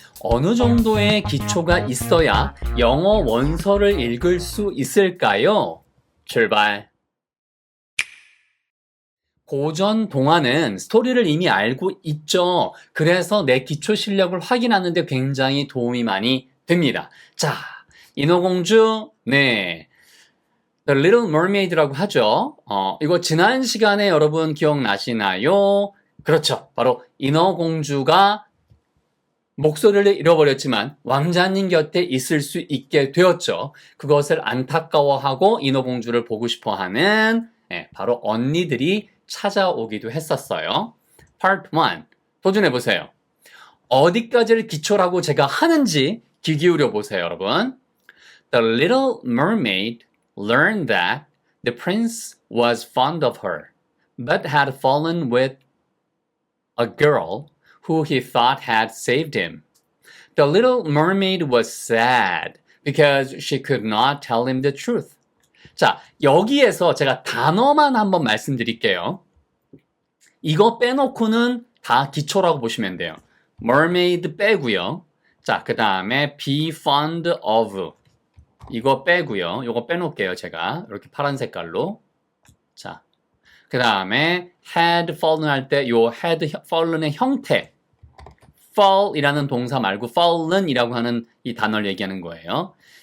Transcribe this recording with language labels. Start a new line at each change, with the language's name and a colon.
Korean: 어느 정도의 기초가 있어야 영어 원서를 읽을 수 있을까요? 출발. 고전 동화는 스토리를 이미 알고 있죠. 그래서 내 기초 실력을 확인하는데 굉장히 도움이 많이 됩니다. 자, 인어공주, 네. The Little Mermaid라고 하죠. 이거 지난 시간에 여러분 기억나시나요? 그렇죠. 바로 인어공주가 목소리를 잃어버렸지만 왕자님 곁에 있을 수 있게 되었죠. 그것을 안타까워하고 인어공주를 보고 싶어하는 바로 언니들이 찾아오기도 했었어요. Part 1 도전해보세요. 어디까지를 기초라고 제가 하는지 귀 기울여 보세요, 여러분.
English: The Little Mermaid learned that the prince was fond of her, but had fallen with a girl who he thought had saved him. The little mermaid was sad because she could not tell him the truth.
Korean: 자, 여기에서 제가 단어만 한번 말씀드릴게요. 이거 빼놓고는 다 기초라고 보시면 돼요. mermaid 빼고요. 자, 그 다음에 be fond of 이거 빼고요. 이거 빼놓을게요, 제가. 이렇게 파란 색깔로. 자, 그 다음에 had fallen 할 때 요 had fallen의 형태 fall이라는 동사 말고 fallen이라고 하는 이 단어를 얘기하는 거예요.